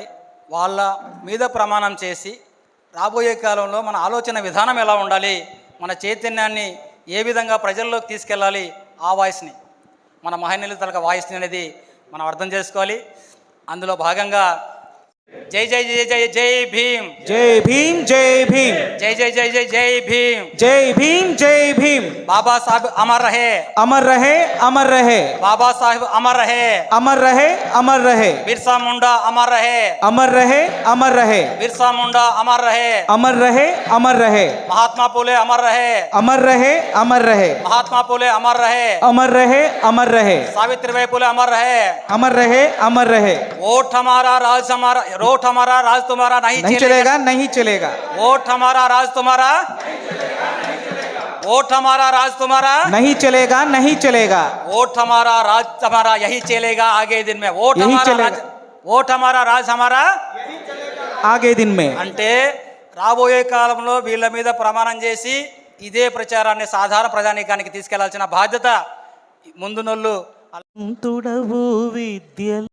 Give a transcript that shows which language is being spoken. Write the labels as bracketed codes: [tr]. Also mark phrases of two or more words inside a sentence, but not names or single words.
[te] వాళ్ళ మీద ప్రమాణం చేసి రాబోయే కాలంలో మన ఆలోచన విధానం ఎలా ఉండాలి, మన చైతన్యాన్ని ఏ విధంగా ప్రజల్లోకి తీసుకెళ్ళాలి, ఆ వాయిస్ని మన మహనీయుల తాలూకా వాయిస్ని అనేది మనం అర్థం చేసుకోవాలి. అందులో భాగంగా [hi] जय जय जय जय जय भीम जय भीम जय भीम जय जय जय जय जय भीम जय भीम जय भीम बाबा साहेब अमर रहे बाबा साहेब अमर रहे बिरसा मुंडा अमर रहे बिरसा मुंडा अमर रहे महात्मा फुले अमर रहे महात्मा फुले अमर रहे సావిత్రిబాई फुले अमर रहे वोट हमारा राज तुम्हारा नहीं चलेगा वोट हमारा राज तुम्हारा नहीं चलेगा वोट हमारा राज हमारा यही चलेगा आगे दिन में वोट हमारा राज हमारा आगे दिन में [te] అంటే రాబోయే కాలంలో వీళ్ళ మీద ప్రమాణం చేసి ఇదే ప్రచారాన్ని సాధారణ ప్రజానీకానికి తీసుకెళ్లాల్సిన బాధ్యత ముందునోళ్ళు.